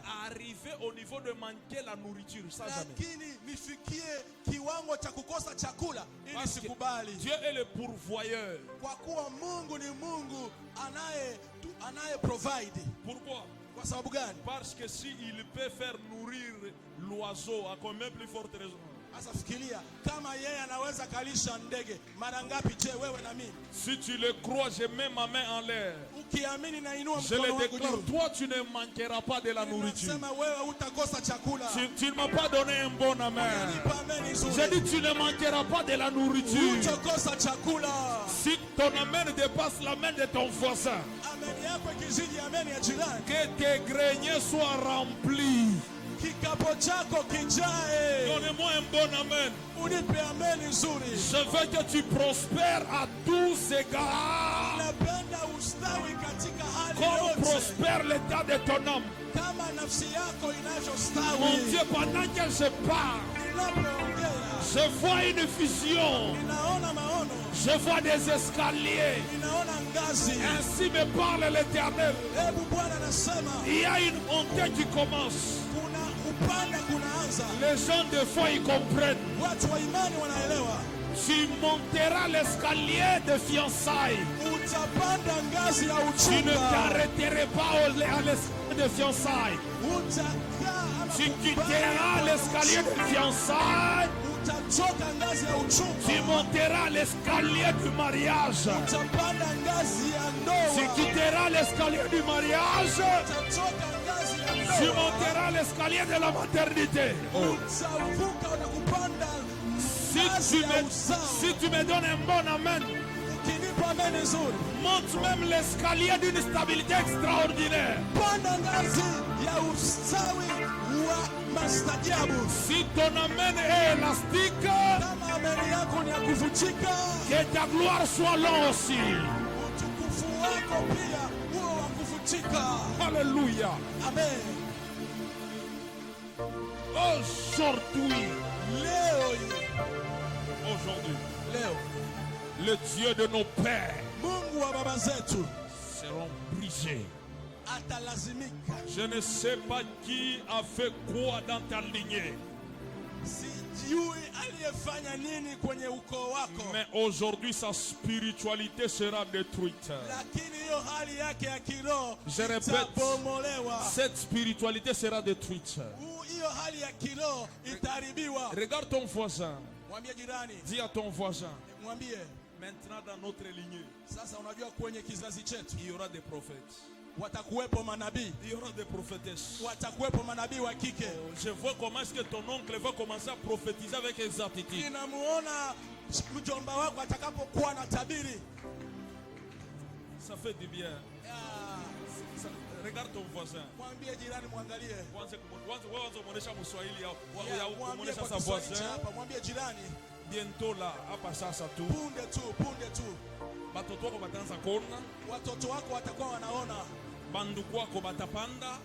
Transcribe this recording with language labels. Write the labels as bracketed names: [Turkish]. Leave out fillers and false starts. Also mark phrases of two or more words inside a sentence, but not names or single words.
[French] Mais arriver au niveau de manquer la nourriture, ça jamais. [Swahili] Lakini nifikie kiwango cha kukosa chakula, ili sikubali. [French] Dieu est le pourvoyeur. [Swahili] Kwa kuwa Mungu ni Mungu anaye provide. [French] Pourquoi? [Swahili] Kwa sababu gani? [French] Parce que si il peut faire nourrir l'oiseau, à combien plus forte raison? [Swahili] Sasa fikiria kama yeye anaweza kalisha ndege mara ngapi, je wewe na mimi? [French] Si tu le crois, je mets ma main en l'air. [Swahili] Ukiamini na inua [French] Je [Swahili] mkono [French] le [Swahili] wako [French] déclare, [Swahili] juu. [French] toi tu ne manqueras pas de la nourriture. [Swahili] Sema wewe utakosa chakula. [French] Tu ne m'as pas donné un bon amen. [Swahili] Nipa ameni nzuri. [French] J'ai dit tu ne manqueras pas de la nourriture. [Swahili] Utakosa chakula. [French] Si ton amen dépasse la main de ton voisin, [Swahili] Ameni yako ikizidi ameni ya jirani, [French] que tes greniers soient remplis. [Swahili] kikapo chako kijae. [French] Donne-moi un bon amen. [Swahili] Unipe ameni nzuri. [French] Je veux que tu prospères à tous égards. [Swahili] Napenda ustawi katika hali [French] Comme [Swahili] yote. [French] prospère l'état de ton âme. [Swahili] Kama nafsi yako [French] Mon [Swahili] inavyostawi. [French] Dieu, pendant que je parle, [Swahili] Ninapoongea [French] je vois une vision. [Swahili] ninaona maono, [French] Je vois des escaliers. [Swahili] ninaona ngazi. [French] Ainsi me parle l'Éternel. [Swahili] Hebu Bwana anasema [French] Il y a une montée qui commence. [Swahili] kuna upanda kunaanza. [French] Les gens de foi ils comprennent. [Swahili] Watu wa imani wanaelewa. [French] Tu monteras l'escalier de fiançailles. [Swahili] Utapanda ngazi ya [French] Tu ne [Swahili] uchumba. [French] t'arrêteras pas à l'escalier de fiançailles. [Swahili] Utakaa ama [French] Tu quitteras [Swahili] kubali [French] l'escalier de fiançailles. [Swahili] Utachoka ngazi ya uchumba. [French] Tu monteras l'escalier du mariage. [Swahili] Utapanda ngazi ya [French] Tu [Swahili] ndoa. [French] quitteras l'escalier du mariage. [Swahili] Utachoka ngazi ya [French] Tu [Swahili] ndoa. [French] monteras l'escalier de la maternité. [Swahili] Utavuka na kupanda ngazi [French] Si [Swahili] ya uzao. [French] tu me donnes un bon amen, [Swahili] Ukinipa ameni nzuri, [French] monte même l'escalier d'une stabilité extraordinaire. [Swahili] panda ngazi ya ustawi wa mastajabu. [French] Si ton amen est élastique, [Swahili] Kama ameni yako ni ya kuvunjika, [French] que ta gloire soit longue aussi. [Swahili] utukufu wako pia huo wa kuvunjika. [French] Alléluia. [Swahili] Amen. [French] Aujourd'hui, [Swahili] Leo [French] le Dieu de nos pères [Swahili] Mungu wa baba zetu [French] seront brisés. [Swahili] atalazimika. [French] Je ne sais pas qui a fait quoi dans ta lignée, [Swahili] Sijui aliyefanya nini kwenye ukoo wako, [French] mais aujourd'hui sa spiritualité sera détruite. [Swahili] lakini hiyo hali yake ya kiroho [French] Je répète, [Swahili] itabomolewa. [French] cette spiritualité sera détruite. [Swahili] Hiyo hali ya kiroho itaharibiwa. [French] Regarde ton voisin, [Swahili] Mwambie jirani, [French] dis à ton voisin, [Swahili] mwambie [French] maintenant dans notre lignée, [Swahili] sasa, unajua kwenye kizazi chetu [French] il y aura des prophètes, [Swahili] watakuwepo manabii, [French] il y aura des prophétesses. [Swahili] watakuwepo manabii wa kike. [French] Je vois comment est-ce que ton oncle va commencer à prophétiser avec exactitude. [Swahili] Ninamuona mjomba wako atakapokuwa na tabiri. [French] Ça fait du bien. Regarde ton voisin. [Swahili] Mwambie jirani, mwangalie. Mwambie [French] Sa [Swahili] kwa Kiswahili [French] voisin. [Swahili] cha hapa, mwambie jirani, [French] Bientôt là, [Swahili] hapa sasa tu. punde tu Batoto wako bataanza kuona, watoto wako watakuwa wanaona, banduku wako batapanda,